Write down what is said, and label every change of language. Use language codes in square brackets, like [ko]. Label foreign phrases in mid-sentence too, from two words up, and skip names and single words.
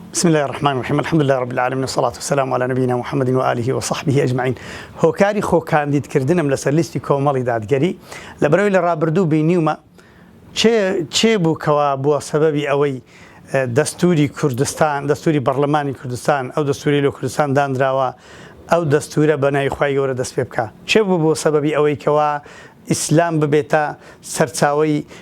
[ar] بسم الله الرحمن الرحيم الحمد لله رب العالمين والصلاة والسلام على نبينا محمد وآله وصحبه أجمعين. [ckb] هۆکاری خۆکاندیدکردنم لەسەر لیستی کۆمەڵی دادگەری لەبەرەوەی لە ڕابردوو بینیومە چێ بوو کەوا بووە سەبەبی ئەوەی دەستوری کوردستان دەستوری بەرلەمانی کوردستان ئەو دەستوری لە کوردستان دانراوە ئەو دەستورە بەنای خوای گەورە دەست پێ بکە چێ بوو سەبەبی ئەوەی کەوا ئیسلام ببێتە سەرچاوەی